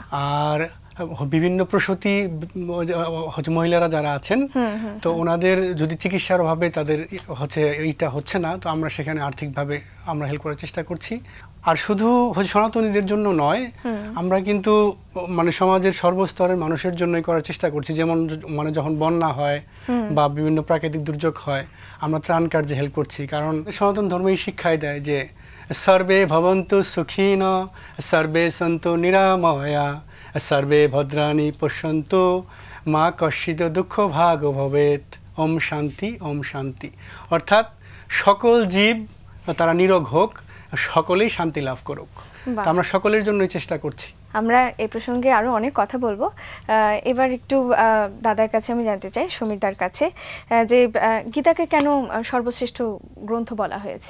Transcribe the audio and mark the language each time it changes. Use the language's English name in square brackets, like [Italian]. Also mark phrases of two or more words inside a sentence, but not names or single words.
[Bangla] আর বিভিন্ন প্রসূতি মহিলারা যারা আছেন, তো ওনাদের যদি চিকিৎসার অভাবে তাদের এইটা হচ্ছে না, তো আমরা সেখানে আর্থিকভাবে আমরা হেল্প করার চেষ্টা করছি। আর শুধু সনাতনীদের জন্য নয়, আমরা কিন্তু মানে সমাজের সর্বস্তরের মানুষের জন্যই করার চেষ্টা করছি। যেমন মানে যখন বন্যা হয় বা বিভিন্ন প্রাকৃতিক দুর্যোগ হয়, আমরা ত্রাণ কার্যে হেল্প করছি। কারণ সনাতন ধর্ম এই শিক্ষাই দেয় যে [Sanskrit] সর্বে ভবন্তু সুখিন সর্বে সন্তু নিরাময়া সর্বে ভদ্রাণি পশ্যন্তু মা কশ্চিৎ দুঃখ ভাগ ভবেত, ওম শান্তি ওম শান্তি। [Bangla] অর্থাৎ সকল জীব তারা নিরোগ হোক, সকলেই শান্তি লাভ করুক। আমরা সকলের জন্যই চেষ্টা করছি। আমরা এই প্রসঙ্গে আরো অনেক কথা বলবো। এবার একটু দাদার কাছে আমি জানতে চাই, সমীরদার কাছে, যে গীতাকে কেন সর্বশ্রেষ্ঠ গ্রন্থ বলা হয়েছে?